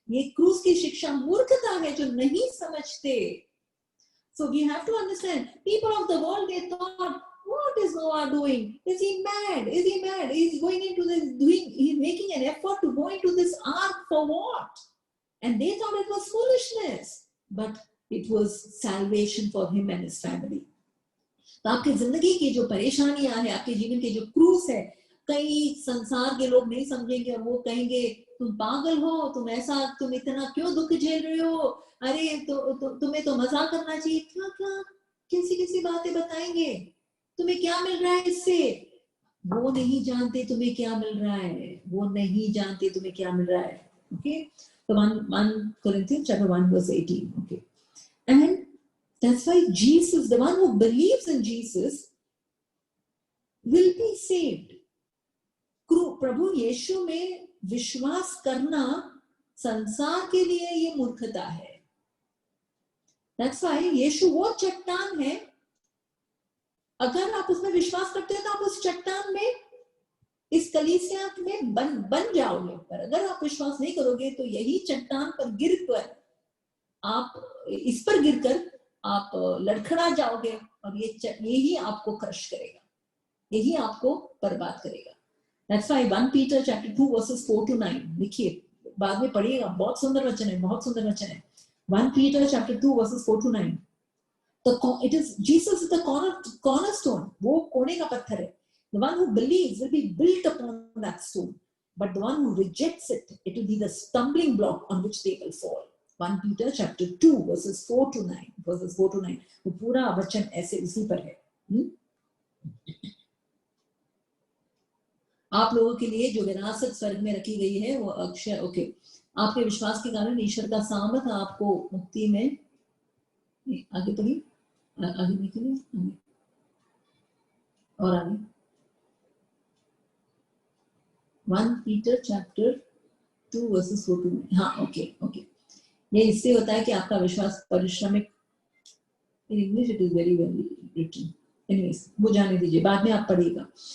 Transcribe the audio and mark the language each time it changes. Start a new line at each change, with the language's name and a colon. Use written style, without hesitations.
Hindi: ये क्रूस की शिक्षा मूर्खता है जो नहीं समझते।
English: So we have to understand, people of the world, they thought, what is Noah doing? Is he mad? Is he mad? He's going into this, he's making an effort to go into this ark for what? And they thought it was foolishness, but it was salvation for him and his family.
Hindi: तो आपकी जिंदगी की जो परेशानियां है, आपके जीवन के जो क्रूस है, कई संसार के लोग नहीं समझेंगे और वो कहेंगे तुम पागल हो, तुम ऐसा, तुम इतना क्यों दुख झेल रहे हो, अरे तुम्हें तो मजाक करना चाहिए, क्या क्या कैसी कैसी बातें बताएंगे, तुम्हें क्या मिल रहा है इससे। वो नहीं जानते तुम्हें क्या मिल रहा है, वो नहीं जानते तुम्हें क्या मिल रहा है।
English: okay,
Hindi: तो
English: 1 Corinthians chapter 1 verse 18. Okay, and that's why Jesus, the one who believes in Jesus, will be saved.
Hindi: प्रभु यीशु में विश्वास करना संसार के लिए ये मूर्खता है।
English: That's why
Hindi: यीशु वो चट्टान है, अगर आप उसमें विश्वास करते हो तो आप उस चट्टान में, इस कलीसिया में बन जाओगे, पर अगर आप विश्वास नहीं करोगे तो यही चट्टान पर गिरकर आप, इस पर गिरकर आप लड़खड़ा जाओगे और यही आपको क्रश करेगा, यही आपको बर्बाद करेगा।
English: That's why 1 Peter chapter 2 verses 4 to 9,
Hindi: देखिए बाद में पढ़िएगा, बहुत सुंदर वचन है, बहुत सुंदर वचन है।
English: 1 Peter chapter 2 verses 4 to 9, it is Jesus is the cornerstone,
Hindi: वो कोने का पत्थर है।
English: The one who believes will be built upon that stone, but the one who rejects it, it will be the stumbling block on which they will fall. 1 Peter chapter 2 verses 4 to 9, verses 4 to 9,
Hindi: वो पूरा वचन ऐसे इसी पर है। आप लोगों के लिए जो विरासत स्वर्ग में रखी गई है वो अक्षय, ओके, आपके विश्वास के कारण ईश्वर का सामर्थ आपको मुक्ति में, आगे पढ़िए, आगे निकलिए और आगे
English: 1 Peter chapter 2 verses 4 to 9,
Hindi: हाँ ओके ओके, ये इससे होता है कि आपका विश्वास परिश्रमिक,
English: in English it is very very written, anyways
Hindi: वो जाने दीजिए, बाद में आप पढ़िएगा।